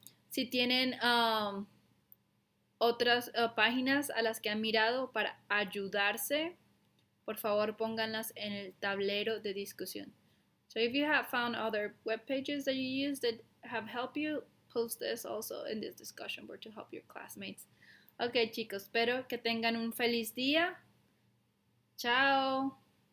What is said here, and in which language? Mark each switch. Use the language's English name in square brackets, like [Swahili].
[Spanish] Si tienen otras páginas a las que han mirado para ayudarse, por favor pónganlas en el tablero de discusión. [English] So if you have found other web pages that you use that have helped you, post this also in this discussion board to help your classmates. [Spanish] Ok, chicos, espero que tengan un feliz día. Chao.